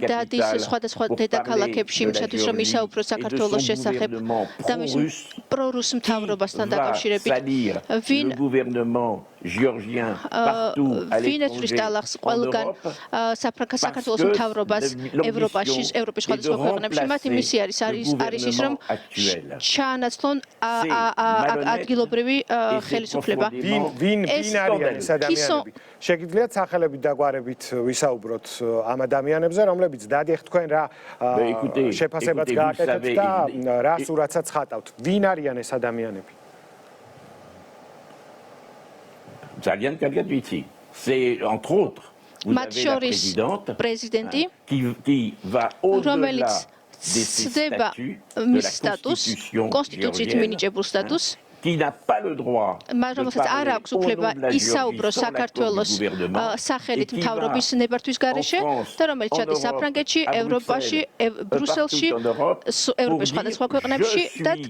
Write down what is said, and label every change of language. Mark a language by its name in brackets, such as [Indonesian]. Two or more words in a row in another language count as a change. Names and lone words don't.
[French] capitales pour parler de la Géorgie et de son gouvernement pro-russe, qui va salir le gouvernement géorgien partout à l'étranger en Europe, parce que l'ambition est de remplacer le gouvernement actuel. C'est malhonnête et profondément [Georgian] შეგიძლიათ სახელებით და გვარებით ვისაუბროთ ამ ადამიანებზე, რომლებიც დადიახ თქვენ რა შეფასებაც გააკეთეთ და რა სურათსაც ხატავთ. ვინ არიან ეს ადამიანები? ძალიან კარგად ვიცი. [French] C'est entre autres, vous avez la présidente qui va au-delà de ses statuts, de la constitution géorgienne, qui n'a pas le droit de parler au nom de la Géorgie sans l'accord du gouvernement et qui va en France, en Europe, à Bruxelles, partout en Europe, pour dire je suis